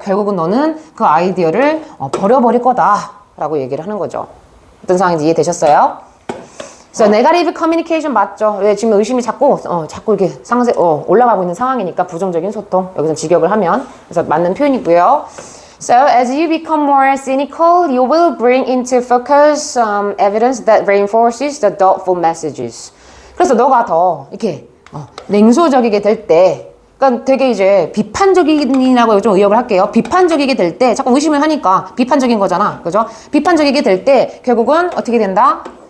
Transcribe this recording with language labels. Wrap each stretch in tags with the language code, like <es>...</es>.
<ko>결국은 너는 그 아이디어를 버려버릴 거다. 라고 얘기를 하는 거죠. 어떤 상황인지 이해되셨어요? 그래서 네거티브 커뮤니케이션 맞죠? 왜 지금 의심이 자꾸 이렇게 올라가고 있는 상황이니까 부정적인 소통. 여기서 직역을 하면. 그래서 맞는 표현이고요.</ko> <en>So as you become more cynical, you will bring into focus evidence that reinforces the doubtful messages.</en> <ko>그래서 너가 더 이렇게 냉소적이게 될 때, 그러니까 되게 이제 비판적이라고 좀 의역을 할게요. 비판적이게 될 때 자꾸 의심을 하니까 비판적인 거잖아. 그죠? 비판적이게 될 때 결국은 어떻게 된다?</ko>